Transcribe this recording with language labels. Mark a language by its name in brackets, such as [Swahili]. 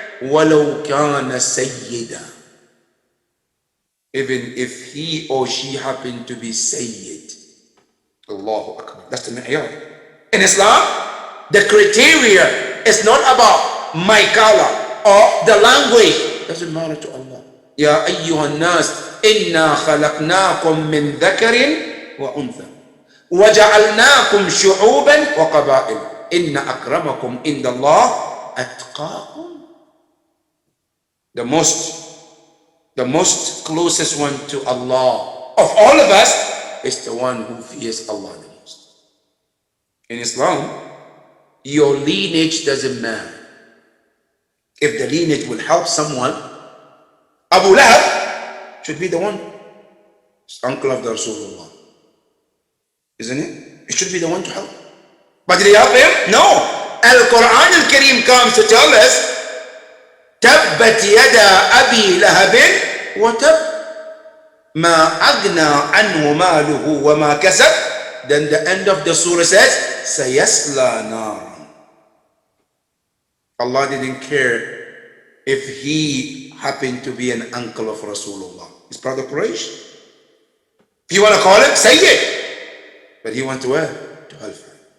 [Arabic] وَلَوْ كَانَ سَيِّدًا. [English] Even if he or she happened to be Sayyid. Allahu Akbar. That's the mi'yar. In Islam, the criteria is not about my color or the language. Doesn't matter to Allah. [Arabic] يا أيها الناس إنا خلقناكم من ذكر وأنثى وجعلناكم شعوبا وقبائل إن أكرمكم عند الله أتقاكم. [English] The most closest one to Allah of all of us is the one who fears Allah the most. In Islam, your lineage doesn't matter. If the lineage will help someone, Abu Lahab should be the one. It's uncle of the Rasulullah. Isn't it? It should be the one to help. But did he help him? No. Al-Quran al-Kareem comes to tell us, [Arabic] تبت يدا أبي لهب وتب ما أغنى عنه ماله وما كسب. [English] Then the end of the surah says, [Arabic] سيصلى نارا. [English] Allah didn't care if he happened to be an uncle of Rasulullah. He's part of Quraysh. If you want to call him, say it. But he went to where? To hellfire.